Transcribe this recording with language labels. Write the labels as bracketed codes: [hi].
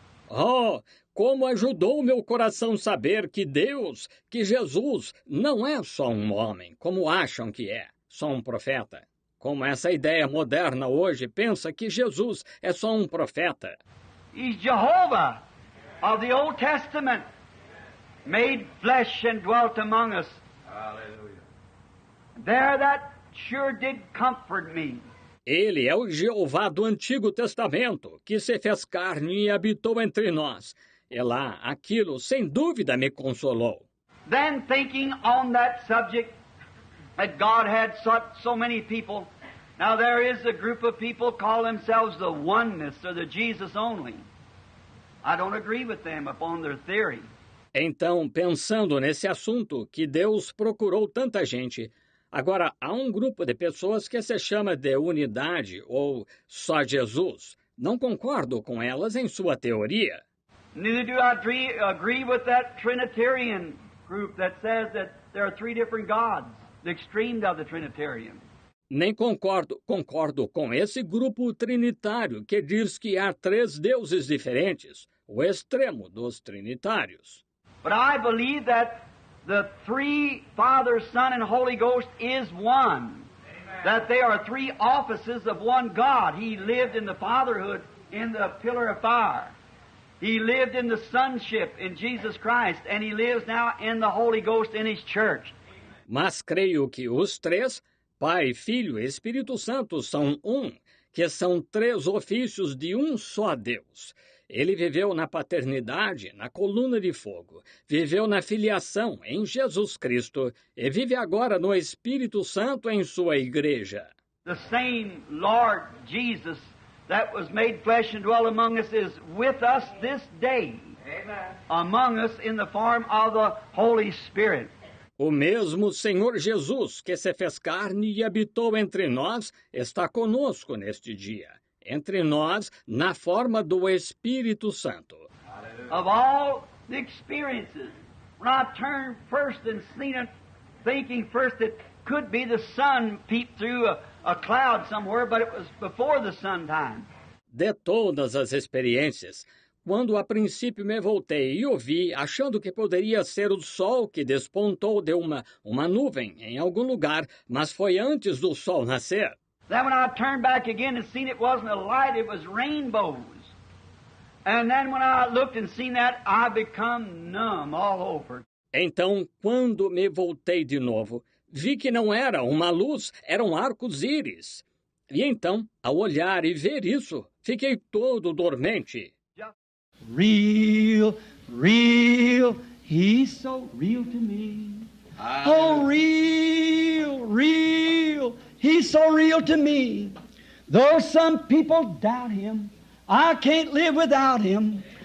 [pt] Oh, como ajudou meu coração saber que Deus, que Jesus, não é só um homem, como acham que é, só um profeta. Como essa ideia moderna hoje pensa que Jesus é só um profeta. [en] He's Jehovah of the Old Testament, made flesh and dwelt among us. Hallelujah. There that sure did comfort me. [pt] Ele é o Jeová do Antigo Testamento, que se fez carne e habitou entre nós. E lá, aquilo, sem dúvida, me consolou. [en] Then thinking on that subject, that God had so many people. Now there is a group of people call themselves the oneness or the Jesus only. I don't agree with them upon their theory. [pt] Então, pensando nesse assunto que Deus procurou tanta gente, agora há um grupo de pessoas que se chama de unidade ou só Jesus. Não concordo com elas em sua teoria. [en] Neither do I agree with that Trinitarian group that says that there are three different gods, the extremes of the Trinitarian. [pt] Nem concordo com esse grupo trinitário que diz que há três deuses diferentes, o extremo dos trinitários. [en] But I believe that the three, Father, Son, and Holy Ghost is one. Amen. That they are three offices of one God. He lived in the fatherhood in the pillar of fire. He lived in the sonship in Jesus Christ, and He lives now in the Holy Ghost in His church. [pt] Mas creio que os três, Pai, Filho e Espírito Santo, são um, que são três ofícios de um só Deus. Ele viveu na paternidade, na coluna de fogo, viveu na filiação em Jesus Cristo e vive agora no Espírito Santo em sua igreja. [en] The same Lord Jesus that was made flesh and dwelt among us is with us this day. Amen. Among us in the form of the Holy Spirit. [pt] O mesmo Senhor Jesus que se fez carne e habitou entre nós está conosco neste dia. Entre nós, na forma do Espírito Santo. [en] Of all the experiences, when I turned first and seen it, thinking first it could be the sun peeped through a cloud somewhere, but it was before the sun time. [pt] De todas as experiências, quando a princípio me voltei e o vi, achando que poderia ser o sol que despontou de uma nuvem em algum lugar, mas foi antes do sol nascer. [en] Then when I turned back again and seen it wasn't a light, it was rainbows. And then when I looked and seen that, I become numb all over. [pt] Então, quando me voltei de novo, vi que não era uma luz, eram arcos-íris. E então, ao olhar e ver isso, fiquei todo dormente. [en] Real, real, He's so real to me. Oh, real, real, He's so real to me. Though some people doubt Him, I can't live without Him.